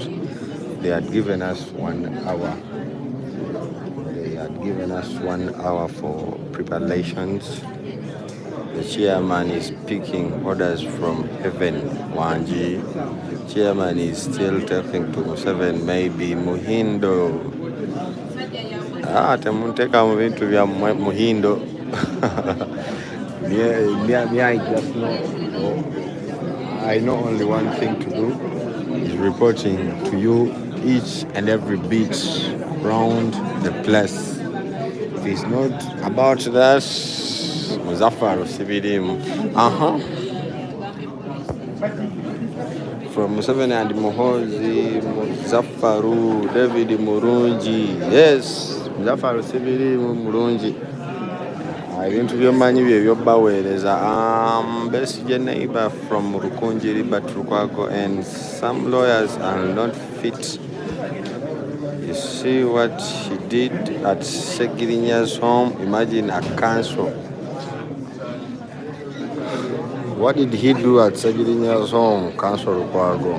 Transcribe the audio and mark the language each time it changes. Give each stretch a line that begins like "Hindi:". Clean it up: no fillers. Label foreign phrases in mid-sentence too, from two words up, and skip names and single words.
English: They had given us 1 hour. They had given us 1 hour for preparations. The chairman is picking orders from heaven.
Nyankole: Wanji.
English: Chairman is still talking to Museveni, maybe Muhindo.
Nyankole: Temunteka mu bintu bya Muhindo.
English: I just know. I know only one thing to do is reporting to you each and every beat round the place. If it's not about that, Muzaffar Sibidim. From Museveni and Muhozi, Muzaffaru, David Murungi.
Nyankole: Yes, Muzaffar Sibidim Murungi. Ibintu byomanyi bye byobaweereza.
English: Besigye neighbor from Rukunjiri but Rukwago, and some lawyers are not fit. You see what he did at Segirinya's home? Imagine a council. What did he do at Segirinya's home, Council Rukwago?